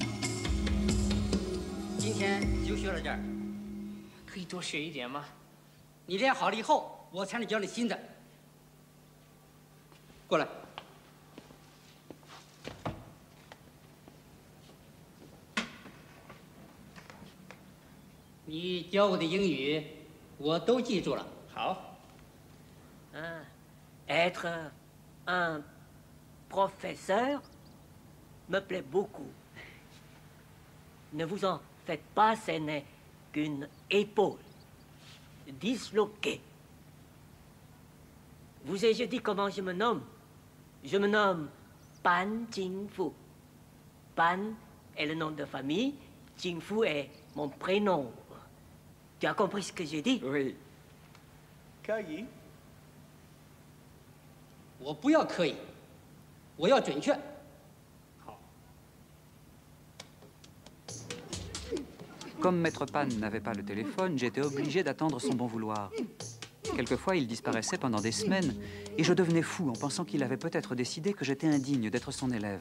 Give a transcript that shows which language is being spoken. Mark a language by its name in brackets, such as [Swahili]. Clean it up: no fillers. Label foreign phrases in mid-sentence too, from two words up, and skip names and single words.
[French] Aujourd'hui, [Chinese] 可以多学一点吗？你练好了以后，我才能教你新的。过来。你教我的英语，我都记住了。好。 [French] Être un professeur me plaît beaucoup. Ne vous en faites pas, ce n'est qu'une épaule disloquée. Vous ai-je dit comment je me nomme? Je me nomme Pan Jingfu. Pan est le nom de famille, Jingfu est mon prénom. Tu as compris ce que j'ai dit? Oui. [Chinese] 可以。我不要可以，我要准确。好。 [French] Comme Maître Pan n'avait pas le téléphone, j'étais obligé d'attendre son bon vouloir. Quelquefois, il disparaissait pendant des semaines, et je devenais fou en pensant qu'il avait peut-être décidé que j'étais indigne d'être son élève.